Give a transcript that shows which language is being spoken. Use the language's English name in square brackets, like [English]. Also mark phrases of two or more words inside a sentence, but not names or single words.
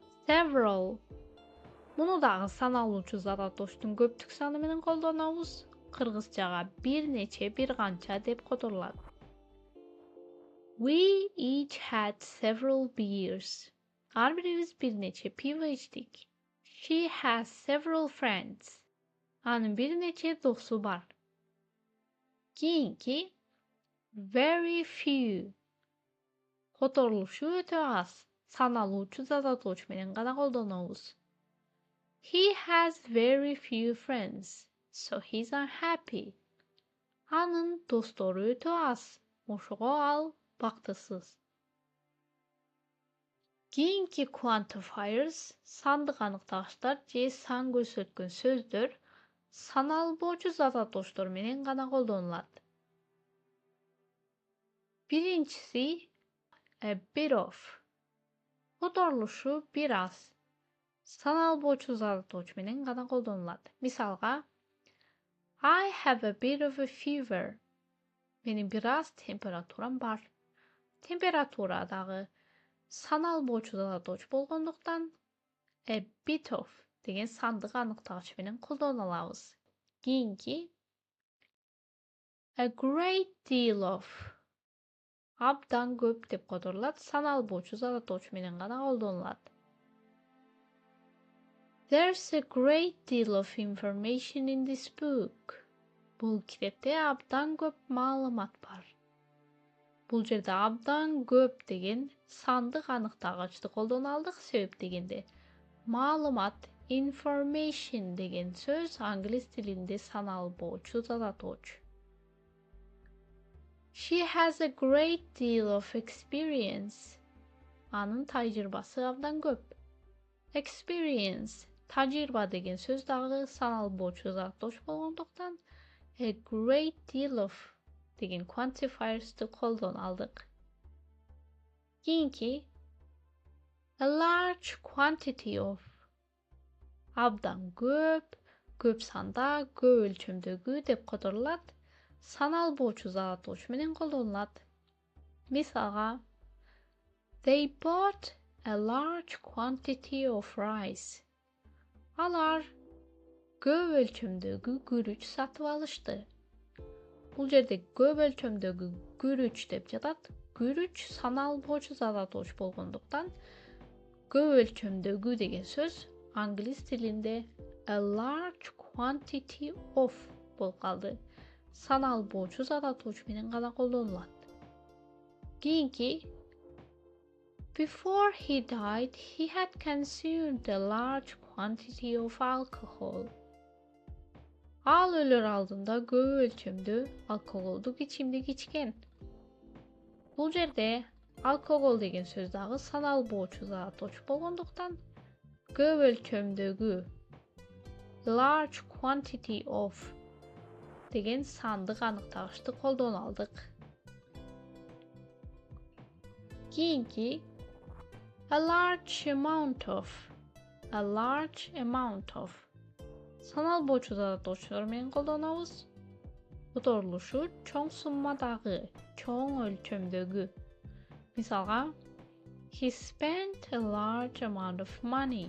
[English] several. [Kyrgyz] Bunu dağı sanalуучу зататоштун көптүк саны менен колдонобуз. Кыргызчага bir neçe, bir канча деп которулат. [English] We each had several beers. [Kyrgyz] Ар бирибиз bir neçe пиво içtik. [English] She has several friends. [Kyrgyz] Анын bir neçe досу бар. Кийинки [English] very few. [Kyrgyz] Которулушу өтө аз. Саналуучу зататоочу менен гана колдонобуз. [English] He has very few friends, so he's unhappy. [Kyrgyz] Анын достору өтө аз. Ошого ал бактысыз. Кийинки quantifiers сандык аныктагычтар же сан көрсөткөн сөздөр саналбоочу зататоштор менен гана колдонулат. [English] Биринчиси a bit of. [Kyrgyz] Которулушу бир аз. Саналбоочу зататоочу менен гана колдонулат. Мисалга, [English] I have a bit of a fever. [Kyrgyz] Менин бир аз температурам бар. Температура дагы саналбоочу зататоочу болгондуктан [English] a bit of [Kyrgyz] деген сандык аныктагыч менен колдоно алабыз. [English] Кийинки a great deal of. [Kyrgyz] Абдан көп деп которулат. Саналбоочу зататоочу менен гана колдонулат. [English] There's a great deal of information in this book. [Kyrgyz] Бул китепте абдан көп маалымат бар. Бул жерде абдан көп деген сандык аныктагычты колдоно алдык. Себеп дегенде маалымат information деген сөз англис тилинде саналбоочу зататоочу. [English] She has a great deal of experience. [Kyrgyz] Анын тажрыйбасы абдан көп. Experience тажрыйба деген сөз дагы саналбоочу зататоочу болгондуктан [English] a great deal of [Kyrgyz] деген quantifiers'ты колдоно алдык. [English] Кийинки a large quantity of. [Kyrgyz] Абдан көп санда, көп өлчөмдөгү деп которулат. Саналбоочу зататоочу менен колдонулат. Мисалга, [English] they bought a large quantity of rice. [Kyrgyz] Алар көп өлчөмдөгү күрүч сатып алышты. Бул жерде көп өлчөмдөгү күрүч деп жатат. Күрүч саналбоочу зататоочу болгондуктан көп өлчөмдөгү деген сөз англис тилинде [English] a large quantity of [Kyrgyz] болуп калды. Саналбоочу зататоочу менен гана колдонулат. [English] Кийинки before he died, he had consumed a large quantity of alcohol. [Kyrgyz] Ал өлөр алдында көп өлчөмдө алкоголдук ичимдик ичкен. Бул жерде алкогол деген сөз дагы саналбоочу зататоочу болгондуктан көп өлчөмдөгү [English] large quantity of [Kyrgyz] деген сандык аныктагычты колдоно алдык. [English] Кийинки a large amount of. A large amount of. [Kyrgyz] Саналбоочу зататоочулар менен колдонобуз. Которулушу чоң суммадагы, чоң өлчөмдөгү. Мисалга, [English] he spent a large amount of money.